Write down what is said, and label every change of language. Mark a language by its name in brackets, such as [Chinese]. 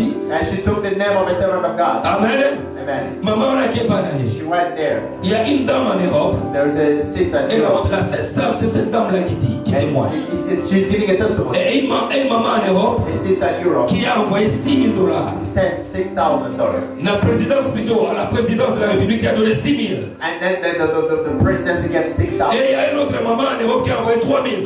[English] And she took the name of a servant of God. Amen. Amen. [French] Maman on a qui est pas [English] She went there. [French] Il y a une dame en Europe. [English] There's a sister in Europe. [French] C'est cette dame-là qui témoigne. [English] She's giving a testimony. [French] Et une maman en Europe qui a envoyé $6,000. [English] Sent $6,000. [French] La présidence plutôt, à la présidence de la République qui a donné 6,000. [English] And then the presidency gave 6,000. [French] Et il y a une autre maman en Europe qui a envoyé 3,000.